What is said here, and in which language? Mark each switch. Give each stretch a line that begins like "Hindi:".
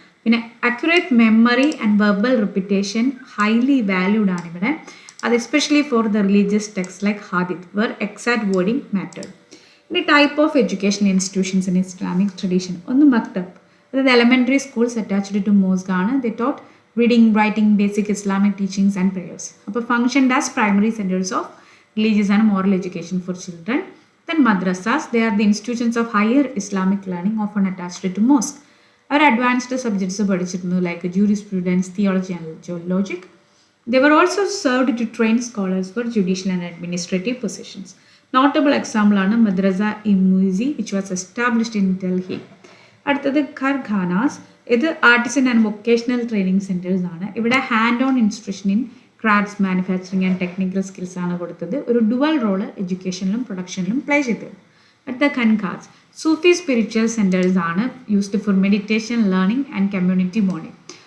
Malayalam: പിന്നെ
English: accurate memory and verbal repetition highly valued
Malayalam: ആണ് ഇവിടെ, അത്
English: Especially for the religious text like hadith were exact wording mattered. ഇനി type of education institutions in Islamic tradition.
Malayalam: ഒന്ന് മക്തബ്, അതായത്
English: Elementary schools attached to mosque ആണ്. They taught reading, writing, basic Islamic teachings and prayers. അപ്പോൾ functioned as primary centers of religious and moral education for children. Then madrasas, they are the institutions of higher Islamic learning often attached to mosque.
Malayalam: Our advanced subjects പഠിച്ചിരുന്നു, like jurisprudence, theology and logic.
English: They were also served to train scholars for judicial and administrative positions. Notable example ആണ് മദ്രസ ഇമുസി, which was established in Delhi.
Malayalam: അടുത്തത് ഖർഖാനാസ്, ഇത് artisan and vocational training centres ആണ്. ഇവിടെ
English: hand on instruction in crafts, manufacturing and technical skills
Malayalam: ആണ് കൊടുത്തത്. ഒരു dual role എഡ്യൂക്കേഷനിലും പ്രൊഡക്ഷനിലും play ചെയ്തത്. അടുത്ത ഖൻഖാസ്, സൂഫി സ്പിരിച്വൽ സെൻറ്റേഴ്സ് ആണ്,
English: Used for meditation, learning and community bonding.